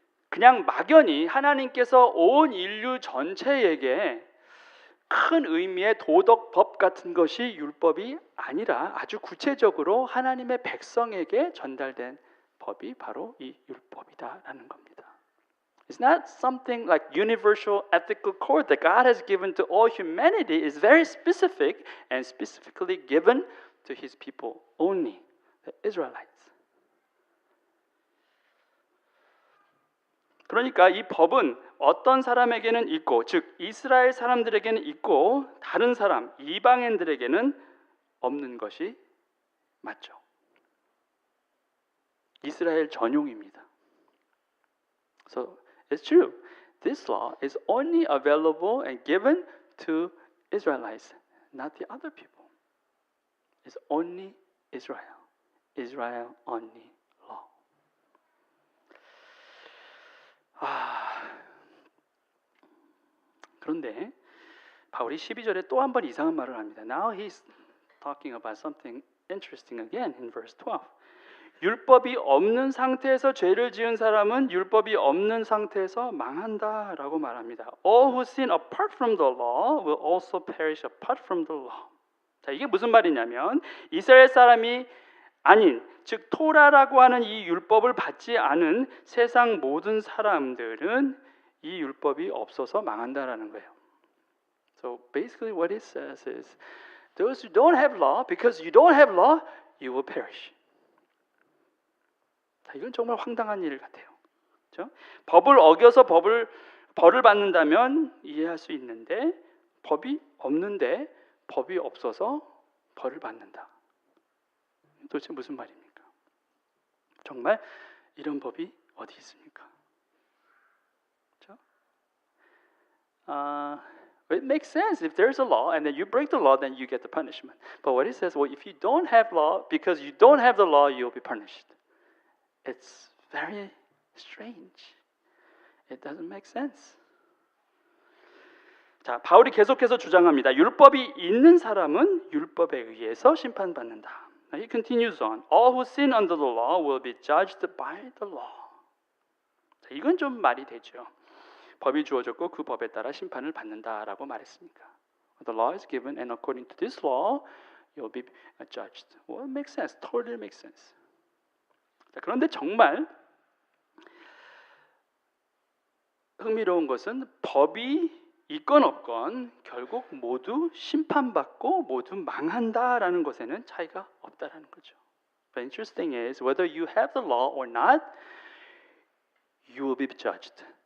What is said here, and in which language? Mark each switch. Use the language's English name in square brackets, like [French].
[Korean] 그냥 막연히 하나님께서 온 인류 전체에게 큰 의미의 도덕법 같은 것이 율법이 아니라 아주 구체적으로 하나님의 백성에게 전달된 법이 바로 이 율법이다라는 겁니다. [English] It's not something like universal ethical code that God has given to all humanity. It's very specific and specifically given to His people only, the Israelites. [Korean] 그러니까 이 법은 어떤 사람에게는 있고, 즉 이스라엘 사람들에게는 있고 다른 사람, 이방인들에게는 없는 것이 맞죠. 이스라엘 전용입니다. [English] So it's true. This law is only available and given to Israelites, not the other people. It's only Israel. Israel only. [Korean] 그런데 바울이 12절에 또 한 번 이상한 말을 합니다. [English] Now he's talking about something interesting again in verse 12. [Korean] 율법이 없는 상태에서 죄를 지은 사람은 율법이 없는 상태에서 망한다라고 말합니다. [English] All who sin apart from the law will also perish apart from the law. [Korean] 자, 이게 무슨 말이냐면 이스라엘 사람이 아닌 즉 토라라고 하는 이 율법을 받지 않은 세상 모든 사람들은 이 율법이 없어서 망한다라는 거예요. [English] So basically what it says is those who don't have law, because you don't have law, you will perish. [Korean] 자, 이건 정말 황당한 일 같아요. 그렇죠? 법을 어겨서 벌을 받는다면 이해할 수 있는데 법이 없는데 법이 없어서 벌을 받는다. 도대체 무슨 말입니까? 정말 이런 법이 어디 있습니까? 그렇죠? [English] It makes sense. If there's a law and then you break the law, then you get the punishment. But what it says, well, if you don't have law, because you don't have the law, you'll be punished. It's very strange. It doesn't make sense. [Korean] 자, 바울이 계속해서 주장합니다. 율법이 있는 사람은 율법에 의해서 심판받는다. [English] He continues on. All who sin under the law will be judged by the law. [Korean] 자, 이건 좀 말이 되죠. 법이 주어졌고 그 법에 따라 심판을 받는다라고 말했으니까. [English] The law is given and according to this law, you'll be judged. Well, it makes sense. Totally makes sense. [Korean] 자, 그런데 정말 흥미로운 것은 법이 있건 없건 결국 모두 심판받고 모두 망한다라는 것에는 차이가 없다라는 거죠. [English] But interesting is whether you have the law or not, you will be judged.